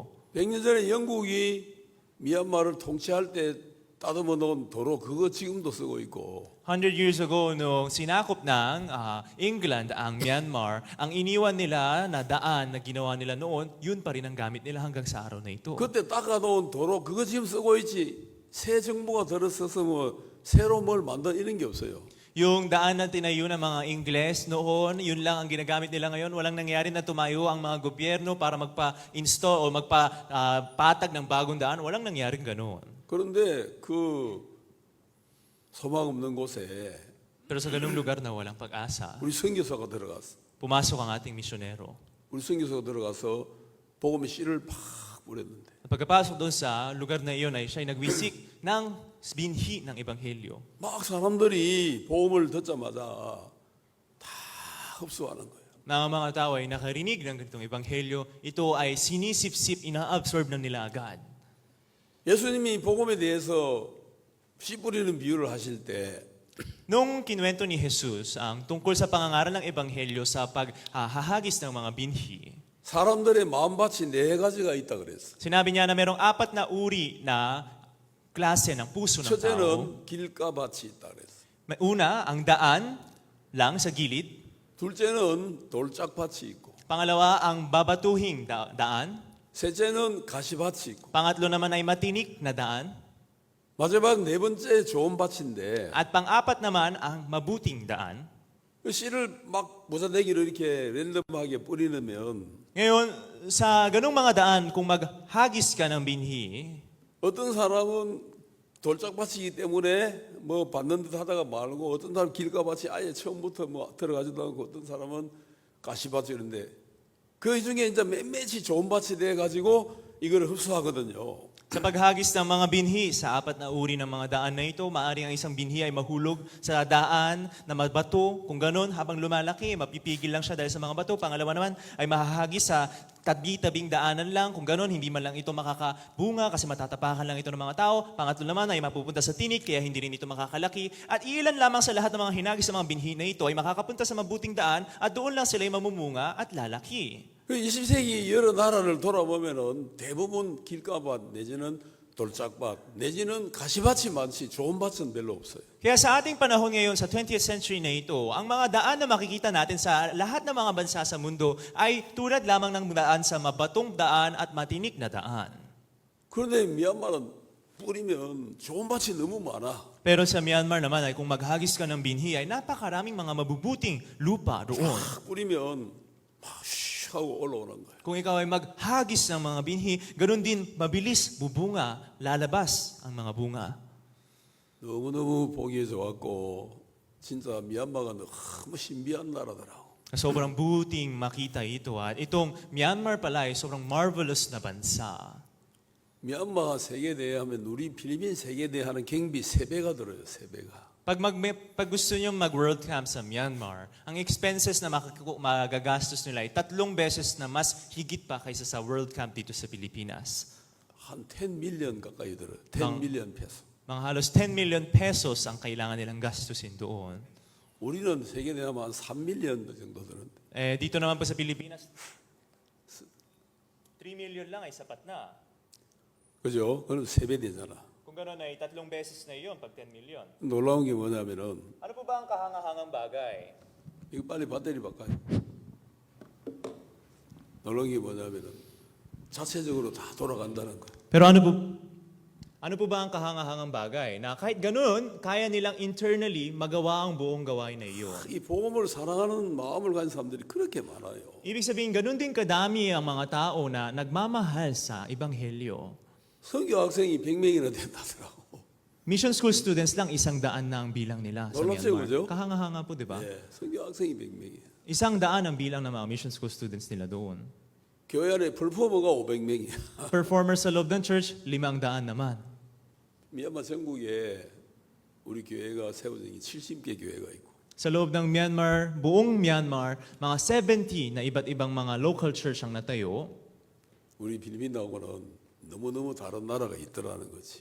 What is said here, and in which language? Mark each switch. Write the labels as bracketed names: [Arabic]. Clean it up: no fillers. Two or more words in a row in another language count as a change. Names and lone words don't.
[Korean] 100년 전에 영국이 미얀마를 통치할 때 따듬어 놓은 도로 그거 지금도 쓰고 있고 [English] 100 years ago, [Filipino] nung sinakop ng England ang Myanmar, ang iniwan nila na daan na ginawa nila noon, yun pa rin ang gamit nila hanggang sa araw na ito. [Korean] 그때 닦아놓은 도로 그거 지금 쓰고 있지 새 정부가 들어서서 뭐 새로 뭘 만든 이런 게 없어요. [Filipino] Yung daan na tinayo ng mga Ingles noon, yun lang ang ginagamit nila ngayon. Walang nangyari na tumayo ang mga gobyerno para magpa-install o magpa-patag ng bagong daan. Walang nangyaring ganoon. [Korean] 그런데 그 소망 없는 곳에 [Filipino] Pero sa ganung lugar na walang pag-asa, [Korean] 우리 선교사가 들어갔어. [Filipino] pumasok ang ating misyonero. [Korean] 우리 선교사가 들어가서 복음의 씨를 팍 뿌렸는데 [Filipino] At pagkapasok doon sa lugar na iyon ay siya ay nagwisik ng binhi ng Ebanghelyo. [Korean] 막 사람들이 복음을 듣자마자 다 흡수하는 거예요. [Filipino] Na ang mga tao ay nakarinig ng ganitong Ebanghelyo, ito ay sinisip-sip, ina-absorb na nila agad. [Korean] 예수님이 복음에 대해서 씨 뿌리는 비유를 하실 때 [Filipino] Nung kinuwento ni Jesus ang tungkol sa pangangaral ng Ebanghelyo sa paghahagis ng mga binhi, [Korean] 사람들의 마음밭이 네 가지가 있다 그랬어. [Filipino] sinabi niya na merong 4 na uri na klase ng puso ng tao. [Korean] 첫째는 길가밭이 있다 그랬어. [Filipino] May una, ang daan lang sa gilid. [Korean] 둘째는 돌짝밭이 있고, [Filipino] Pangalawa, ang babatuhing daan. [Korean] 셋째는 가시밭이 있고, [Filipino] Pangatlo naman ay matinik na daan. [Korean] 마지막 네 번째 좋은 밭인데 [Filipino] At pang-apat naman, ang mabuting daan. [Korean] 그 씨를 막 모자대기로 이렇게 랜덤하게 뿌리면 [Filipino] Ngayon, sa ganung mga daan, kung maghagis ka ng binhi, [Korean] 어떤 사람은 돌짝밭이기 때문에 뭐 받는 듯 하다가 말고, 어떤 사람은 길가밭이 아예 처음부터 뭐 들어가지도 않고, 어떤 사람은 가시밭이 이런데 그 중에 이제 몇몇이 좋은 밭이 돼 가지고 이걸 흡수하거든요. [Filipino] sa paghagis ng mga binhi, sa 4 na uri ng mga daan na ito, maaaring ang isang binhi ay mahulog sa daan na mabato. Kung ganun, habang lumalaki, mapipigil lang siya dahil sa mga bato. Pangalawa naman ay mahahagis sa tabi-tabing daanan lang. Kung ganun, hindi man lang ito makakabunga kasi matatapakan lang ito ng mga tao. Pangatlo naman ay mapupunta sa tinik kaya hindi rin ito makakalaki. At ilan lamang sa lahat ng mga hinagis ng mga binhi na ito ay makakapunta sa mabuting daan at doon lang sila ay mamumunga at lalaki. [Korean] 그 20세기 여러 나라를 돌아보면은 대부분 길가밭 내지는 돌짝밭 내지는 가시밭이 많지 좋은 밭은 별로 없어요. [Filipino] Kaya sa ating panahon ngayon, sa [English] 20th century [Filipino] na ito, ang mga daan na makikita natin sa lahat ng mga bansa sa mundo ay tulad lamang ng daan sa mabatong daan at matinik na daan. [Korean] 그런데 미얀마는 뿌리면 좋은 밭이 너무 많아. [Filipino] Pero sa Myanmar naman ay kung maghagis ka ng binhi ay napakaraming mga mabubuting lupa roon. [Korean] 딱 뿌리면 막 슉 하고 올라오는 거야. [Filipino] Kung ikaw ay maghagis ng mga binhi, ganun din mabilis bubunga, lalabas ang mga bunga. [Korean] 너무너무 보기 좋았고 진짜 미얀마가 너무 신비한 나라더라고. [Filipino] Sobrang buting makita ito at itong Myanmar pala ay sobrang marvelous na bansa. [Korean] 미얀마가 세계대회 하면 우리 필리핀 세계대회 하는 경비 3배가 들어요. 3배가. [Filipino] Pag gusto nyo mag-World Camp sa Myanmar, ang expenses na magagastos nila ay 3 beses na mas higit pa kaysa sa World Camp dito sa Pilipinas. [Korean] 한 10 million 가까이 들어요. 10 million peso. [Filipino] Mga halos 10 million pesos ang kailangan nilang gastusin doon. [Korean] 우리는 세계대회 하면 한 3 million 정도 드는데. [Filipino] Dito naman po sa Pilipinas, 3 million lang ay sapat na. [Korean] 그죠? 그럼 3배 되잖아. [Filipino] Kung gano'n ay 3 beses na iyon pag 10 million. [Korean] 놀라운 게 뭐냐면은 [Filipino] Ano po ba ang kahangahangang bagay? [Korean] 이거 빨리 배터리 바꿔요. 놀라운 게 뭐냐면은 자체적으로 다 돌아간다는 거. [Filipino] Pero ano po ba ang kahangahangang bagay na kahit ganun, kaya nilang internally magawa ang buong gawain na iyon? [Korean] 이 복음을 사랑하는 마음을 가진 사람들이 그렇게 많아요. [Filipino] Ibig sabihin, ganun din kadami ang mga tao na nagmamahal sa Ebanghelyo. [Korean] 선교 학생이 100명이나 된다더라고. [English] Mission school students [Filipino] lang 100 na ang bilang nila sa [Korean] 놀랍죠, [Filipino] Myanmar. [Korean] 그죠? [Filipino] Kahanga-hanga po, di ba? [Korean] 예, 선교 학생이 100명이에요. [Filipino] 100 ang bilang ng mga [English] mission school students [Filipino] nila doon. [Korean] 교회 안에 performer가 500명이야. [Filipino] Performers sa loob ng church, 500 naman. [Korean] 미얀마 전국에 우리 교회가 세워진 게 70개 교회가 있고. [Filipino] Sa loob ng Myanmar, buong Myanmar, mga 70 na iba't ibang mga local church ang natayo. [Korean] 우리 필리핀하고는 너무너무 다른 나라가 있더라는 거지.